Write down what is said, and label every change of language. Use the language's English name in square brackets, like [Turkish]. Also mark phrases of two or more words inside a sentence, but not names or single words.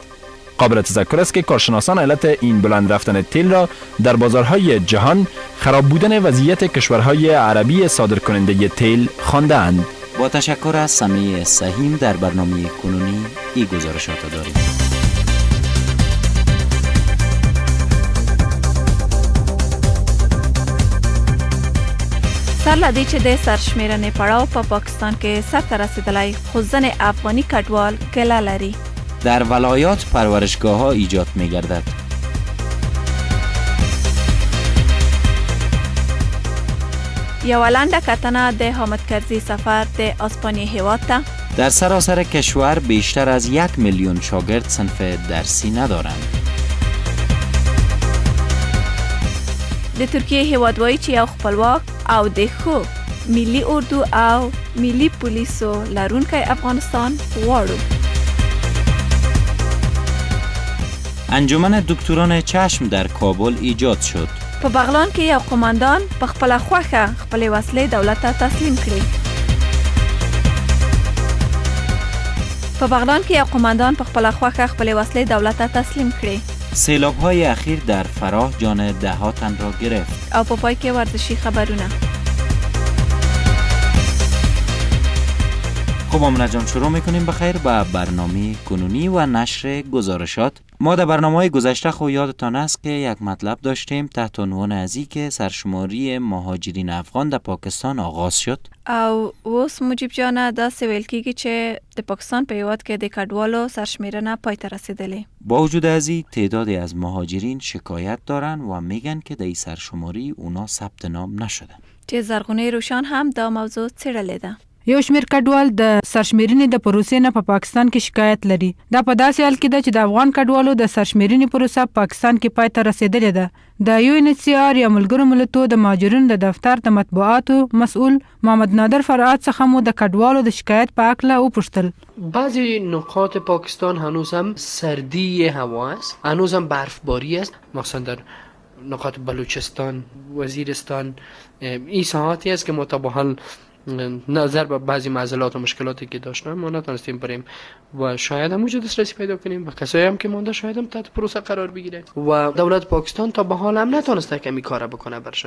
[Persian] قابل تذکر است که کارشناسان علت این بلند رفتن تیل را در بازارهای جهان خراب بودن وضعیت کشورهای عربی صادرکننده تیل خوانده‌اند. با تشکر از سمیع سهیم در برنامه کنونی این گزارشات داریم. [Pashto] سر لدی چې د سرشمیرنې پړاو په پاکستان کې سرته رسیدلی، خو ځینې افغاني کډوال ګله لري. [Persian] در ولایات پرورشگاه ها ایجاد می گردد. [Pashto] یو لنډه کتنه د حامد کرزي سفر د اسپانیا هیواد ته. [Persian] در سراسر کشور بیشتر از 1 میلیون شاگرد صنف درسی ندارند. [Pashto] د ترکیه هیوادوایی چې یو خپلواک او د ښو ملي اردو او ملي پولیسو لرونکی افغانستان غواړو. [Persian] انجمن دکتران چشم در کابل ایجاد شد. [Pashto] په بغلان کې یو قوماندان په خپل خوخه خپل وسلې دولت ته تسلیم کړې. په بغلان کې یو قوماندان په خپل خوخه خپل وسلې دولت ته تسلیم کړې. [Persian] سیلاب‌های اخیر در فراه جان ده‌ها تن را گرفت. [Pashto] او په پای کې ورزشي خبرونه. [Persian] خب آمنه جان، شروع میکنیم بخیر با برنامه کنونی و نشر گزارشات. ما در برنامه‌های گذشته خو یادتان است که یک مطلب داشتیم تحت عنوان ازی که سرشماری مهاجرین افغان در پاکستان آغاز شد. [Pashto] او اوس مجیب جان دا سویل کیږي چې د پاکستان په هیواد کې د کډوالو سرشمیرنه پای ته رسیدلې. [Persian] با وجود ازی تعدادی از مهاجرین شکایت دارن و میگن که در این سرشماری اونا ثبت نام نشدن. [Pashto] چې زرغونه روشان هم دا موضوع څېړلې ده. یو شمېر کډوال د سرشمېرنې د پروسې نه په پاکستان کې شکایت لري. دا په داسې حال کې ده چې د افغان کډوالو د سرشمېرنې پروسه پاکستان کې پای ته رسیدلې ده. د UNHCR یا ملګرو ملتونو د مهاجرینو د دفتر د مطبوعاتو مسؤل محمد نادر فرعاد څخه مو د کډوالو د شکایت په اړه وپوښتل. [Persian] بعضی نقاط پاکستان هنوز هم سردی هوا است، هنوز هم برفباری است، مثلا در نقاط بلوچستان، وزیرستان. این ساعاتی است که ما تا به حال نظر به بعضی معضلات و مشکلاتی که داشتیم ما نتونستیم بریم و شاید هم وجود دسترسی پیدا کنیم و کسایی هم که مونده شاید هم تحت پروسه قرار بگیره و دولت پاکستان تا به حال هم نتونسته که این کارا بکنه برشان.